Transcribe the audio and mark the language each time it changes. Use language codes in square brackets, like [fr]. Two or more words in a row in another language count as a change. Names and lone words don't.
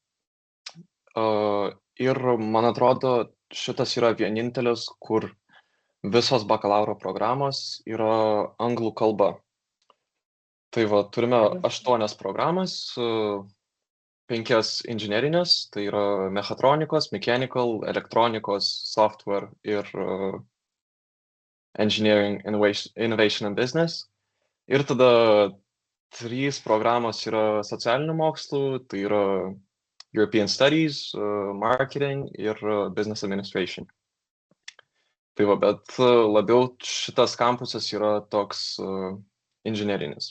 [lt] Ir man atrodo, šitas yra vienintelis, kur visos bakalauro programos yra anglų kalba. Tai va, turime 8 programas, 5 inžinerinės, tai yra mechatronikos, mechanical, elektronikos, software ir [en] engineering, innovation and business. [lt] Ir tada 3 programos yra socialinių mokslų, tai yra European Studies, Marketing ir Business Administration. Tai va, bet labiau šitas kampusas yra toks inžinerinis.